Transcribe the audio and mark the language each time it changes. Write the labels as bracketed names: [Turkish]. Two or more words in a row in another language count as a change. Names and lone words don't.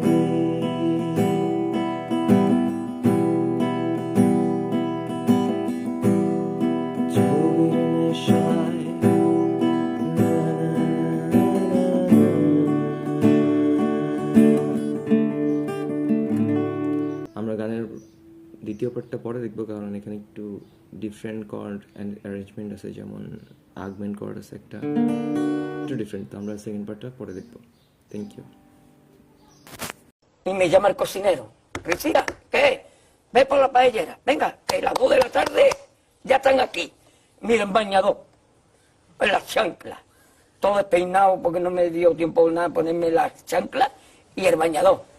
[Bangla] ছবির নেশায় আমরা গানের দ্বিতীয় পার্টটা পরে দেখবো, কারণ এখানে একটু [English] different chord and arrangement [Bangla] আছে, যেমন [English] augment chord [Bangla] আছে একটা, একটু ডিফারেন্ট। তো আমরা [English] second part [Bangla] পরে দেখবো। [English] thank you. [Spanish] Y me llama el cocinero. Cristina, ¿qué? Ve por la paellera. Venga, que las 2 de la tarde ya están aquí. Miren, bañador. En las chanclas. Todo despeinado porque no me dio tiempo nada ponerme las chanclas y el bañador.